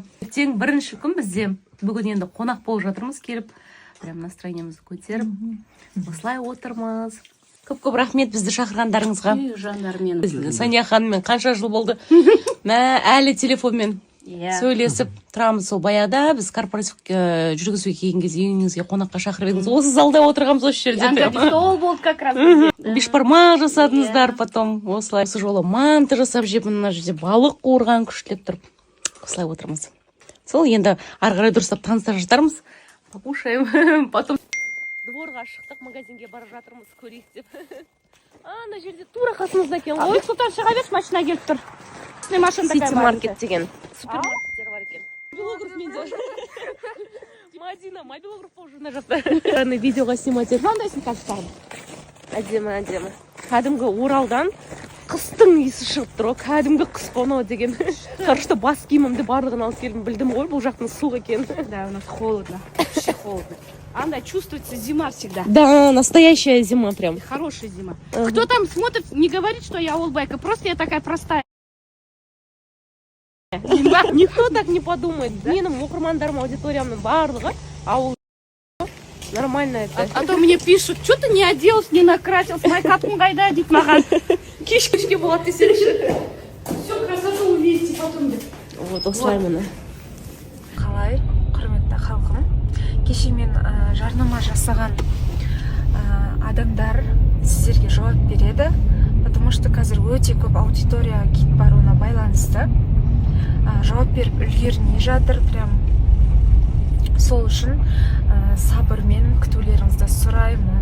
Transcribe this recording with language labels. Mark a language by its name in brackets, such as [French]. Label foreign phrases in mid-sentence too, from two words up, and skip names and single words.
[Kazakh] Ертең бірінші күн бізде. Бүгін енді қонақ болып жатырмыз, келіп прям настроениемізді көтеріп, осылай отырмыз. Көп рахмет бізді шақырғандарыңызға. Жандармен. Саня ханыммен қанша жыл болды? Әлі телефонмен сөйлесіп тұрамыз. Сол баяда біз корпоратив жүргізуге келген кезде үйіңізге қонаққа шақырып едіңіз. Осы залда отырғанбыз осы жерде. Стол болды [Russian] как раз. [Kazakh] Бешбармақ жасадыңыздар потом. Осылай осы жолы манты жасап жеп, мына жерде балық қуырған күштілеп тұрып. Осылай отырмыз. Сол енді ары қарай дұрыстап таныстырып жатармыз. [Russian] Покушаем. [Kazakh] Потом дворға шықтық, магазинге бара жатырмыз, көрейік деп. Ана жерде тура қасымызда екен ғой. Сұлтан шыға берші, машина келіп тұр. Сити маркет деген супермаркеттер бар екен. Мобилограф менде. Мадина, мобилограф болып жүрмей жақта. Видеоға снимать етіп. Қандайсың қазір? Әдемі. Кәдімгі Оралдан қыстың иісі шығып тұр, кәдімгі қыс қонау деген. Короче, бас киімімді барлығын алып келдім, білдім ғой, бұл жақтың суық екен. [Russian] Да, у нас холодно. Вообще холодно. Анда чувствуется зима всегда. Да, настоящая зима прям. Хорошая зима. Кто там смотрит, не говорит, что я олдбайка. Просто я такая простая. Никто так не подумает. [Kazakh] Менің оқырмандарым, аудиториямның барлығы ауыл. [Russian] Нормально это. А то мне пишут, что ты не оделась, не накрасилась, [Kazakh] майкапың қайда дейді маған. Кешке болады десеңші. [Russian] Все, красоту увидите потом деп. [Kazakh] Вот, осылай міне. Қалай, құрметті халқым, кеше мен жарнама жасаған адамдар сіздерге жауап береді, [Russian] потому что [Kazakh] қазір өте көп аудитория кит баруына байланысты. Жауап беріп үлгермей жатыр, прям сол үшін сабырмен күтулеріңізді сұраймын.